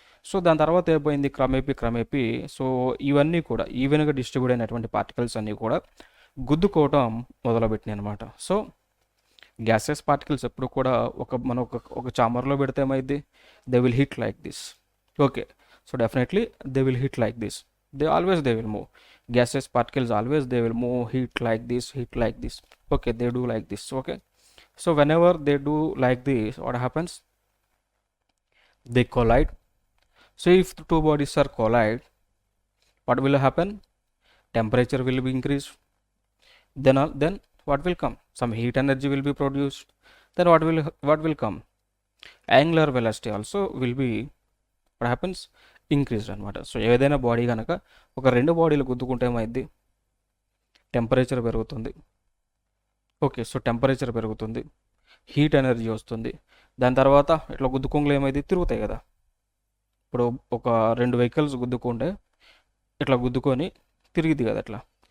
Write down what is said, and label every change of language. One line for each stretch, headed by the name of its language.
Telugu: So దాని తర్వాత ఏమైంది, క్రమేపీ సో ఇవన్నీ కూడా ఈవెన్గా డిస్ట్రిబ్యూట్ అయినటువంటి పార్టికల్స్ అన్నీ కూడా గుద్దుకోవటం మొదలుపెట్టినాయి అనమాట. సో గ్యాసెస్ పార్టికల్స్ ఎప్పుడు కూడా మనం ఒక చామర్లో పెడితే ఏమైంది,
English: They will hit like this. Okay, so definitely they will hit like this. They will move. Gaseous particles always they will move, heat like this. Okay, they do like this. Okay, so whenever they do like this, what happens, they collide. So if the two bodies are collide, what will happen, temperature will be increased. Then what will come, some heat energy will be produced. Then what will come, angular velocity also will be, what happens, increased అనమాట.
Telugu: So ఏదైనా body కనుక ఒక 2 బాడీలు గుద్దుకుంటే ఏమైంది, temperature పెరుగుతుంది. Okay, so temperature పెరుగుతుంది, heat energy వస్తుంది. దాని తర్వాత ఇట్లా గుద్దుకోంగులు ఏమైంది, తిరుగుతాయి కదా. ఇప్పుడు ఒక 2 వెహికల్స్ గుద్దుకుంటే ఇట్లా గుద్దుకొని తిరిగిద్ది కదా అట్లా.